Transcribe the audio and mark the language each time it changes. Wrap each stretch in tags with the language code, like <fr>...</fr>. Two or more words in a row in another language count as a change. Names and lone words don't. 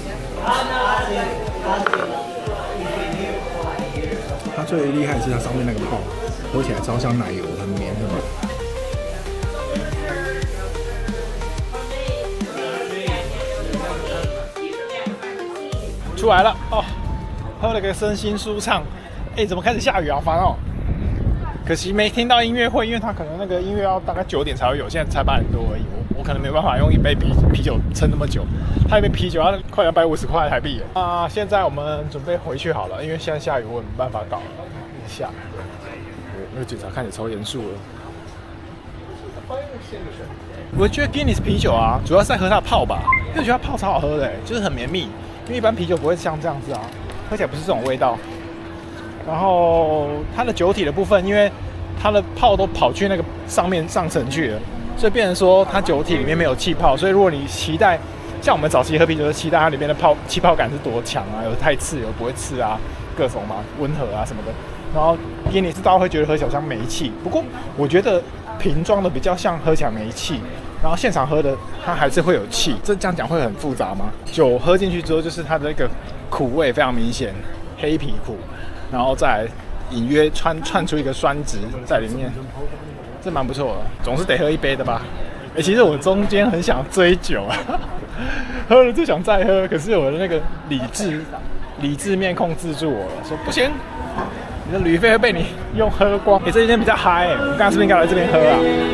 <zh>它最厲害的是它上面那個泡，喝起來超像奶油，很綿的。出來了哦，喝了個身心舒暢。哎，怎麼開始下雨啊？好煩哦！可惜沒聽到音樂會，因為他可能那個音樂要大概9點才會有，現在才8點多而已。我可能沒辦法用一杯啤酒撐那麼久。他一杯啤酒要快250塊台幣啊！現在我們準備回去好了，因為現在下雨，我也沒辦法搞了。下，那個警察看起來超嚴肅了。我覺得 Guinness 啤酒啊，主要是在喝它的泡吧，因為我覺得它泡超好喝的，就是很綿密。因為一般啤酒不會像這樣子啊，喝起來不是這種味道。然後它的酒體的部分，因為它的泡都跑去那個上層去了，所以變成說它酒體裡面沒有氣泡。所以如果你期待像我們早期喝啤酒，就期待它裡面的氣泡感是多強啊，有太刺，有不會刺啊，各種嘛，溫和啊什麼的。然後因為你是大家會覺得喝起來像沒氣，不過我覺得瓶裝的比較像喝起來沒氣。然後現場喝的，它還是會有氣，這樣講會很複雜嗎？酒喝進去之後，就是它的那個苦味非常明顯，黑皮苦，然後再隱約串出一個酸質在裡面，這蠻不錯的，總是得喝一杯的吧？其實我中間很想追酒啊，喝了就想再喝，可是我的那個理智面控制住我了，說不行， 你的旅費會被你用喝光。這幾天比較嗨，我剛剛是不是應該來這邊喝啊？</zh>